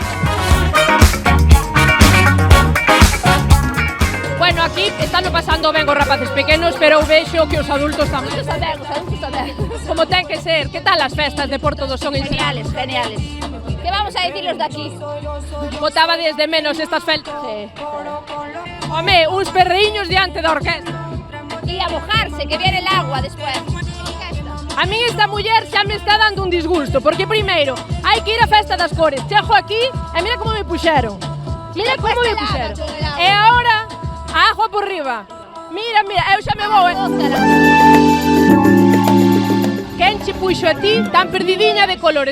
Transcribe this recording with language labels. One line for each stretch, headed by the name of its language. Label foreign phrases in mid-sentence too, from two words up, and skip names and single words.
Galician: Bueno, aquí están pasando ben os rapaces pequenos, pero eu vexo que os adultos tamén. Os adultos tamén. Como ten que ser. Que tal as festas de Porto do Son?
Spanish: Geniales, geniales. ¿Qué vamos a decir los de aquí?
Galician: Botaba desde menos estas festas? Sí. Home, uns perriños diante da orquesta.
Spanish: Y a mojarse, que viene el agua después.
Galician: A mí esta muller xa me está dando un disgusto, porque primeiro hai que ir á festa das cores. Chego aquí e mira como me puxeron. Mira como me puxeron. E agora, a agua por riba. Mira, eu xa me vou. Quen che puxo a ti tan perdidiña de colores?